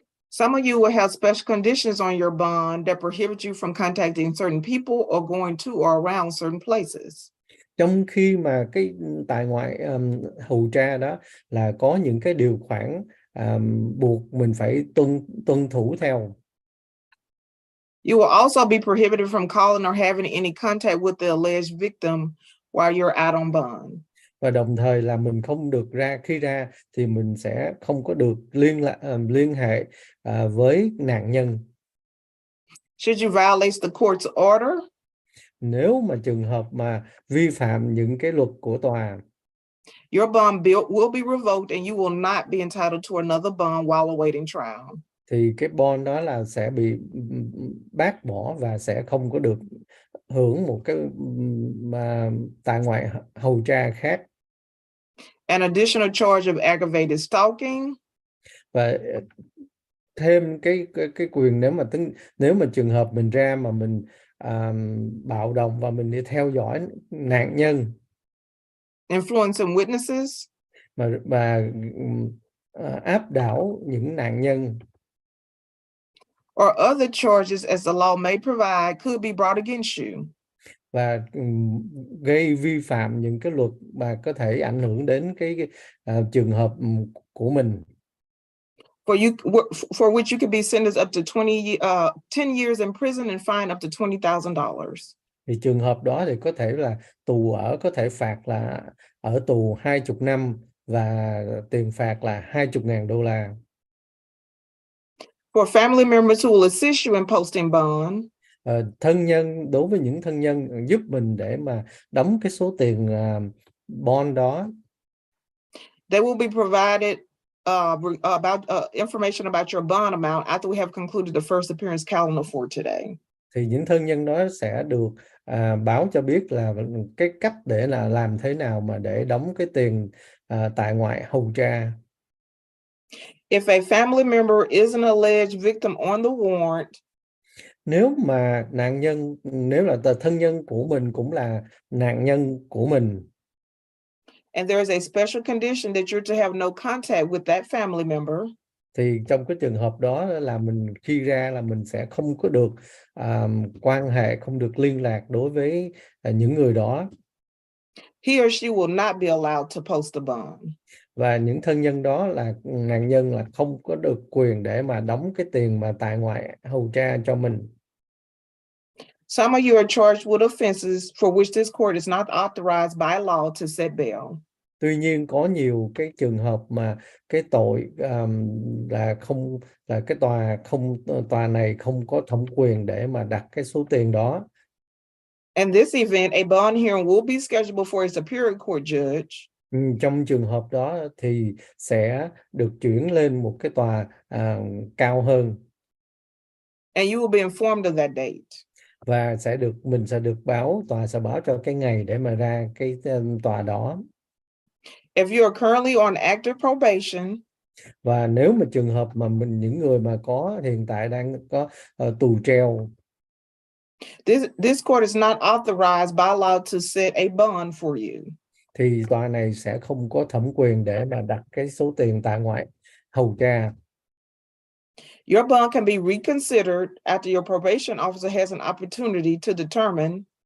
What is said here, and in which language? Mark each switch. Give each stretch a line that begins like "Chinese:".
English: Some of you will have special conditions on your bond that prohibit you from contacting certain people or going to or around certain places.
Vietnamese: Trong khi mà cái tại ngoại hầu tra đó là có những cái điều khoản buộc mình phải tuân thủ theo.
English: You will also be prohibited from calling or having any contact with the alleged victim while you're out on bond.
Vietnamese: Và đồng thời là mình không được khi ra thì mình sẽ không có được liên hệ với nạn nhân.
English: Should you violate the court's order,
Vietnamese: Nếu mà trường hợp mà vi phạm những cái luật của tòa
English: your bond will be revoked and you will not be entitled to another bond while awaiting trial.
Vietnamese: thì cái bond đó là sẽ bị bác bỏ và sẽ không có được hưởng một cái mà tại ngoại hầu tra khác.
English: An additional charge of aggravated stalking,
Vietnamese: Và thêm cái quyền nếu mà trường hợp mình ra mà mình bạo động và mình đi theo dõi nạn nhân
English: influencing witnesses,
Vietnamese: và áp đảo những nạn nhân,
English: or other charges as the law may provide could be brought against you.
Vietnamese: và gây vi phạm những cái luật mà có thể ảnh hưởng đến cái trường hợp của mình.
English: For which you could be sentenced up to 10 years in prison and fined up to $20,000.
Vietnamese: Thì trường hợp đó thì có thể là có thể phạt là ở tù 20 năm và tiền phạt là $20,000.
English: For family members who will assist you in posting bond,
Vietnamese: Thân nhân, đối với những thân nhân giúp mình để mà đóng cái số tiền bond đó,
English: they will be provided about information about your bond amount after we have concluded the first appearance calendar for today.
Vietnamese: thì những thân nhân đó sẽ được báo cho biết là cái cách để là làm thế nào mà để đóng cái tiền tại ngoại hầu tra.
English: If a family member is an alleged victim on the warrant,
Vietnamese: Nếu mà nếu là thân nhân của mình cũng là nạn nhân của mình,
English: and there is a special condition that you're to have no contact with that family member,
Vietnamese: thì trong cái trường hợp đó là mình khi ra là mình sẽ không có được quan hệ, không được liên lạc đối với những người đó,
English: he or she will not be allowed to post a bond.
Vietnamese: và những thân nhân đó là nạn nhân là không có được quyền để mà đóng cái tiền mà tại ngoại hầu tra cho mình.
English: Some of you are charged with offenses for which this court is not authorized by law to set bail.
Vietnamese: Tuy nhiên có nhiều cái trường hợp mà cái tội là không là cái tòa này không có thẩm quyền để mà đặt cái số tiền đó.
English: In this event, a bond hearing will be scheduled before a superior court judge.
Vietnamese: Trong trường hợp đó thì sẽ được chuyển lên một cái tòa cao hơn,
English: And you will be informed of that date.
Vietnamese: và mình sẽ được tòa sẽ báo cho cái ngày để mà ra cái tòa đó.
English: If you are currently on active probation,
Vietnamese: Và nếu mà trường hợp mà những người mà hiện tại đang có tù treo,
English: this court is not authorized by law to set a bond for you.
Vietnamese: thì tòa này sẽ không có thẩm quyền để mà đặt cái số tiền tại ngoại hầu tra.
English: Your bond can be reconsidered after your probation officer has an opportunity to determine.